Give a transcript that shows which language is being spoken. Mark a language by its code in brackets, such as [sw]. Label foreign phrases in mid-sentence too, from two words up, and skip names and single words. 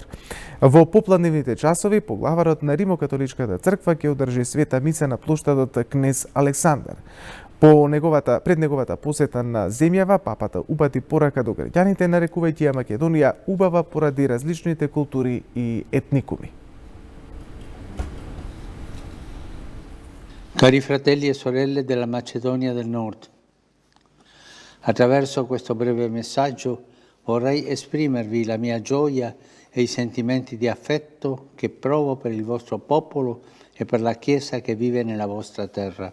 [mk] Во попладневните часови, поглаварот на Римокатоличката црква ќе одржи света миса на плоштадот Кнез Александар. Пред неговата посета на земјава, папата упати порака до граѓаните, нарекувајќи ја Македонија убава поради различните култури и етникуми. [it] Cari fratelli e sorelle della Macedonia del Nord, attraverso questo breve messaggio vorrei esprimervi la mia gioia e i sentimenti di affetto che provo per il vostro popolo e per la Chiesa che vive nella vostra terra.